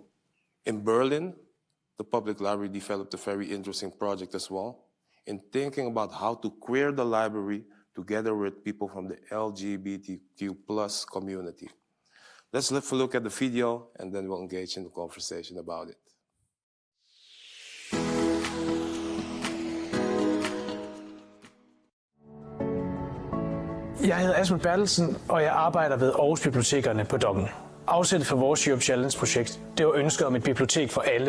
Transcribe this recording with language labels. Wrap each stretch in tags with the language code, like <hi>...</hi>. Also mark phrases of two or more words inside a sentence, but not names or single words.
<en>In Berlin, the public library developed a very interesting project as well, in thinking about how to queer the library together with people from the LGBTQ+ community. Let's have a look at the video and then we'll engage in the conversation about it.</en> <da>Jeg hedder Asmund Bertelsen, og jeg arbejder ved Aarhus Bibliotekerne på Dokk1. Afsættet for vores Europe Challenge-projekt, det var ønsket om et bibliotek for alle.</da>